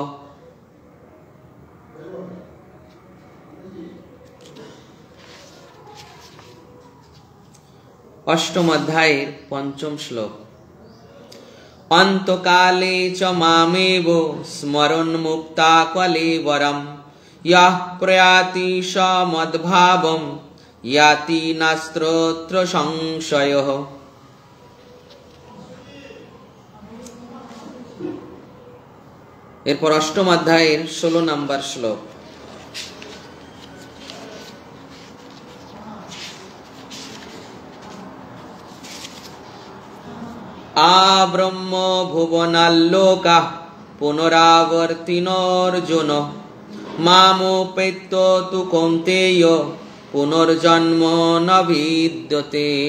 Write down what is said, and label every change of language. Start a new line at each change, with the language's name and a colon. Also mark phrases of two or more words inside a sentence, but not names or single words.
Bangla: অষ্টম অধ্যায়ের পঞ্চম শ্লোক,
Sanskrit: অন্তকালে চ মামেব স্মরণ মুক্তা কলেবরম यः प्रयाति स मद्भावं याति नास्त्रोऽत्र संशयः।
Bangla: এরপর অষ্টম অধ্যায়ের 16 নম্বর শ্লোক,
Sanskrit: আব্রহ্ম ভুবনাল্লোকাঃ পুনরাবর্তিনোর্জুন মামোপেত্য তু কৌন্তেয় পুনর্জন্ম ন বিদ্যতে।